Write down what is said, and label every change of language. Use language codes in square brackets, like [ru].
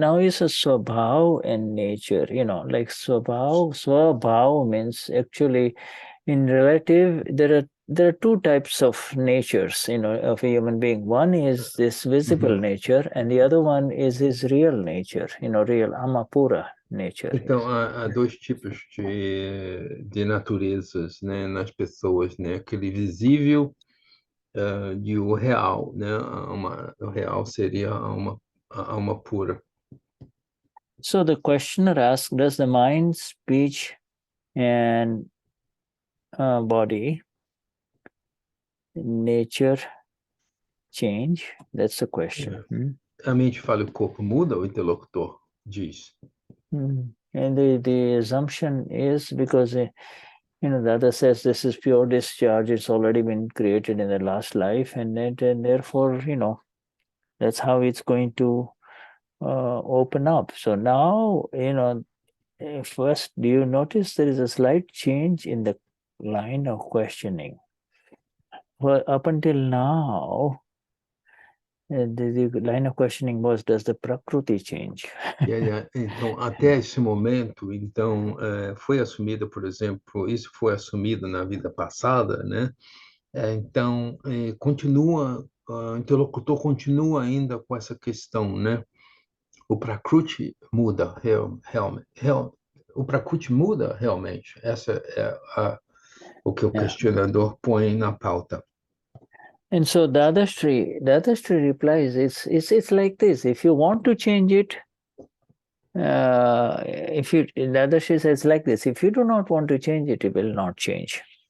[en] Now is a Swabhav and nature, like Swabhav means actually in relative there are two types of natures, of a human being. One is this visible nature and the other one is his real nature, real Amapura nature. [pt] Então há dois tipos de naturezas, né, nas pessoas, né, aquele visível e o real, né? O real seria a alma pura. [en] So the questioner asks, does the mind, speech, and body, nature change? That's the question. [pt] A mente fala e o corpo muda, o interlocutor diz. [en] And the assumption is because the other says this is pure discharge, it's already been created in the last life, and therefore, that's how it's going to open up. So now, first, do you notice there is a slight change in the line of questioning? Well, up until now, the line of questioning was, does the prakruti change? [pt] Então, até esse momento, foi assumido, por exemplo, isso foi assumido na vida passada, né? Então, o interlocutor continua ainda com essa questão, né? O prakruti muda realmente. O prakruti muda realmente. Essa é o que o questionador põe na pauta. [en] And so Dadashri replies, it's like this. If you want to change it, Dadashri says like this. If you do not want to change it, it will not change.